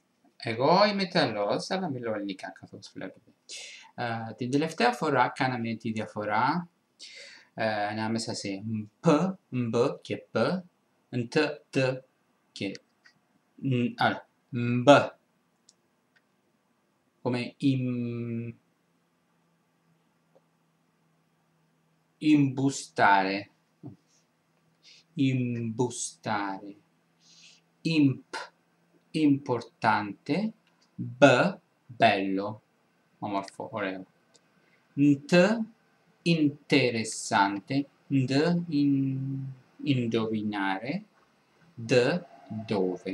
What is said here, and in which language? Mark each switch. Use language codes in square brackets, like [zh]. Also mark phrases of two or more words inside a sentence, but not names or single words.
[el] Εγώ είμαι Ιταλός, αλλά μιλώ ελληνικά καθώς βλέπετε. Την τελευταία φορά κάναμε τη διαφορά ανάμεσα σε π, μπ και π, τ, τ και μπ. [it] Come imbustare, imbustare, imp, importante, b, bello, [el] όμορφο, ωραίο, [it] nt, interessante, d, indovinare, d, dove.